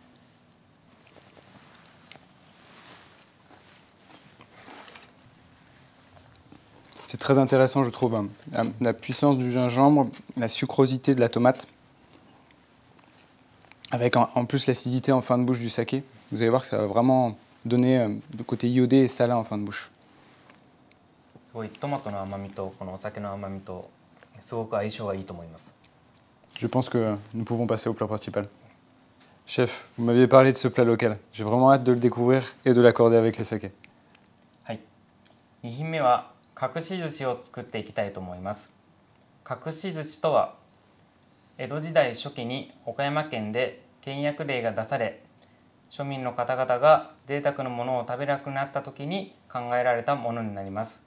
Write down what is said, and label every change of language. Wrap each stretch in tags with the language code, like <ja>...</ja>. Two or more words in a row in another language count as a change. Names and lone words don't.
<fr>C'est très intéressant, je trouve, hein. La puissance du gingembre, la sucrosité de la tomate, avec en plus l'acidité en fin de bouche du saké. Vous allez voir que ça va vraiment donner le côté iodé et salin en fin de bouche.</fr> <ja>すごいトマトの甘みとこのお酒の甘みとすごく相性がいいと思います。</ja> <fr>Je pense que nous pouvons passer au plat principal. Chef, vous m'aviez parlé de ce plat local. J'ai vraiment hâte de le découvrir et de l'accorder avec les sakés.</fr> <ja>はい。2品目は隠し寿司を作っていきたいと思います。隠し寿司とは江戸時代初期に岡山県で倹約令が出され、庶民の方々が贅沢なものを食べなくなった時に考えられたものになります。</ja>